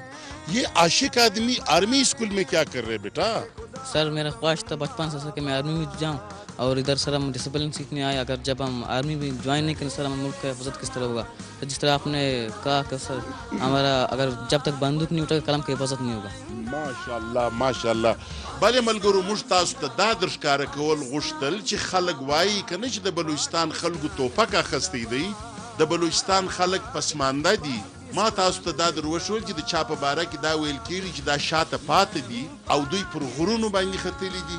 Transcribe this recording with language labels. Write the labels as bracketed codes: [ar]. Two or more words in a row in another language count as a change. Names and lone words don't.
[ur] یہ عاشق آدمی آرمی اسکول میں کیا کر رہے بیٹا؟ سر میرا خواہش تھا بچپن سے کہ میں آرمی میں جاؤں اور ادھر سر ہم ڈسپلن سیکھنے آئے. اگر جب ہم آرمی میں جوائن نہیں کریں سر ہم ملک کا حفاظت کس طرح ہوگا؟ جس طرح آپ نے کہا کہ سر ہمارا اگر جب تک بندوق نہیں اٹھے قلم کی حفاظت نہیں ہوگا. [ar] ماشاءالله ماشاءالله. [ps] بله ملګرو موږ تاسو ته دا درښکاره کول غوښتل چې خلک وایي که نه چې د بلوچستان خلکو توپک اخیستی دی، د بلوچستان خلک پسمانده دي. ما تاسو ته دا در وښول چې د چا په باره کې دا ویل کېږي چې دا شاته پاتې دي او دوی پر غرونو باندې ختلي دي.